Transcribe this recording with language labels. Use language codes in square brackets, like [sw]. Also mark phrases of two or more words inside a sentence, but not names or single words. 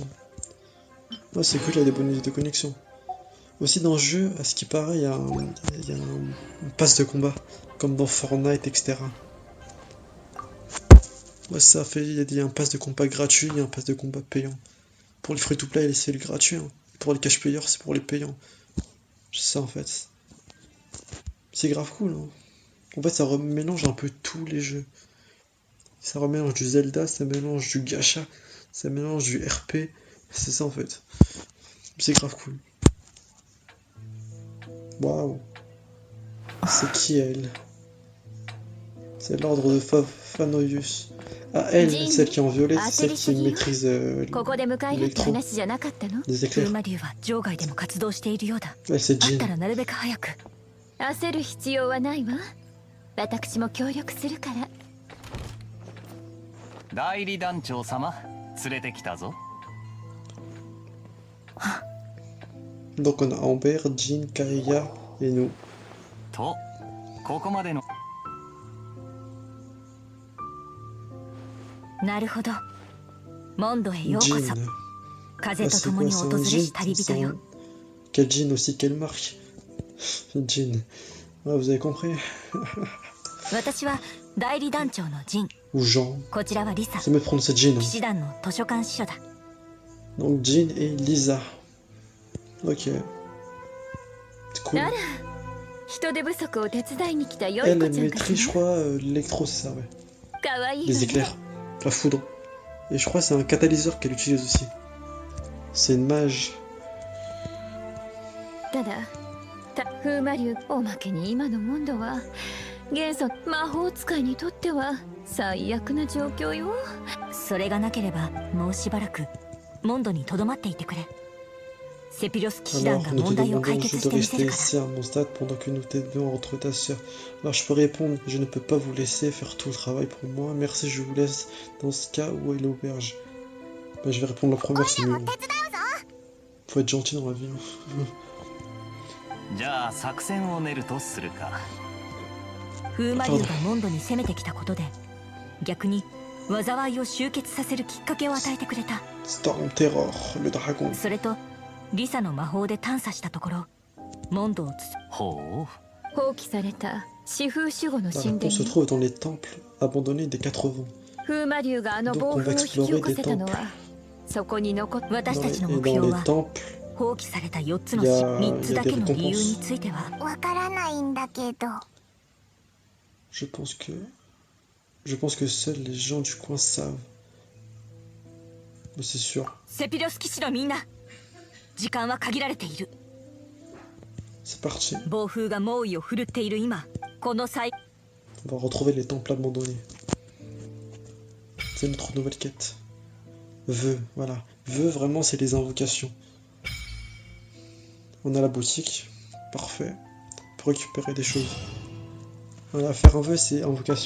[fr] Ouais, c'est cool, il y a des bonus de connexion. Aussi dans le jeu, à ce qui paraît, il y a un pass de combat, comme dans Fortnite, etc. Ouais, ça fait, il y a un pass de combat gratuit, il y a un pass de combat payant. Pour les free-to-play, c'est le gratuit. Hein. Pour les [en] cash payers, [fr] c'est pour les payants. C'est ça en fait. C'est grave cool. Hein. En fait, ça mélange un peu tous les jeux. Ça mélange du Zelda, ça mélange du gacha, ça mélange du RP. C'est ça en fait. C'est grave cool. Waouh. C'est qui elle? C'est l'ordre de Fanoius. Ah, elle, celle qui est en violet, c'est celle qui maîtrise l'électro. Des éclairs. Elle, c'est Jean. [ja] 焦る必要はないわ。私も協力するから。代理団長様、連れてきたぞ。 [fr] Donc on a Amber, Jean, Kaeya et nous. [ja] と、ここまでの。なるほど。モンドへようこそ。 [fr] Jean. [ja] 風と共に訪れし旅人よ。 [fr] Quel Jean aussi, quelle marque? Jean. Ouais, vous avez compris. [ja] 私は代理団長のジン。 [fr] Ou Jean. [ja] こちらはリサ。 [fr] C'est mieux de prononcer Jean. [ja] 騎士団の図書館司書だ。 [fr] Donc Jean et Lisa. Ok. C'est cool. [ja] あら、人手不足を手伝いに来たよい [fr] Elle, [ja] 子 [fr] elle [ja] ちゃんか [fr] maîtrise, je [ja] しら。 [fr] crois, l'électro, c'est ça, ouais. [ja] かわいいわ [fr] Les [ja] ね。 [fr] éclairs. La foudre. Et je crois que c'est un catalyseur qu'elle utilise aussi. C'est une mage. [ja] ただ、風魔流おまけに今のモンドは元素魔法使いにとっては最悪な状況よ。それがなければもうしばらくモンドに留まっていてくれ。セピロス騎士団 [fr] Alors, [ja] が [fr] nous te [ja] 問題を解 [fr] demandons [ja] 決 [fr] juste [ja] し [fr] de [ja] てみせ [fr] rester [ja] るか [fr] ici à mon stade pendant que nous t'aidons à retrouver ta sœur. Alors, je peux répondre, je ne peux pas vous laisser faire tout le travail pour moi. Merci, je vous laisse dans ce cas où est l'auberge. Bah, je vais répondre la première, c'est mieux. Faut être gentil dans la vie. Hein. [ja] じゃあ作戦を練るとするか。風魔流がモンドに攻めてきたことで逆に災いを集結させるきっかけを与えてくれた。 [en] Storm Terror, [fr] le dragon. [ja] それとリサの魔法で探査したところモンドをほう。放棄された四風守護の [fr] La [ja] 神殿 [fr] réponse se [ja] に [fr] trouve dans les temples abandonnés des quatre vents. [ja] 風魔流があの [fr] Donc [ja] 暴 [fr] on [ja] 風 [fr] va [ja] を引き起こ [fr] explorer [ja] せ [fr] des [ja] たの [fr] temples. [ja] はそこに残っ [fr] Dans [ja] 私たちの [fr] les, et [ja] 目 [fr] dans [ja] 標 [fr] les [ja] は [fr] temples, [ja] 放棄された4つのいや 3つだけの理由についてはわからないんだけど。 [fr] je pense que seuls les gens du coin savent. Mais c'est sûr. [ja] セピロス騎士のみんな時間は限られている。 [fr] C'est parti. [ja] 暴風が猛威を振るっている今この際 [fr] On va retrouver les temples abandonnés. C'est notre nouvelle quête. Vœux, voilà. Vœux, vraiment, c'est les invocations. On a la boutique. Parfait. Pour récupérer des choses. Voilà, faire un vœu, c'est invocation.